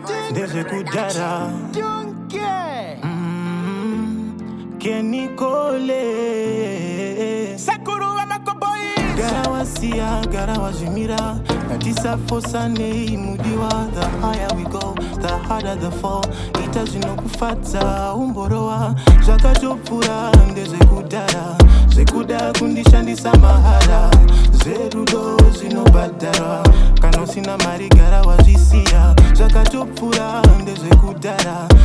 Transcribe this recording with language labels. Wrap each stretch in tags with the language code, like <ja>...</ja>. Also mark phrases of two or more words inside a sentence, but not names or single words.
<sn>Ndezve kudhara.</sn> <en>Don't care. Mm, Kenny Cole.</en> <sn>Sekuru wa Makoboys. Gara wasiya, gara wazvimira. Ngatisafosanei mudiwa.</sn> <en>The higher we go, the harder the fall.</en> <sn>Ita zvinokufadza, umborowa. Zvakatopfuura ndezvekudhara. Zvekuda kundishandisa mahara. Zverudo zvinobhadharwa. Kana usina mari, gara wazvisiya. Zvakatopfuura ndezvekudhara.</sn>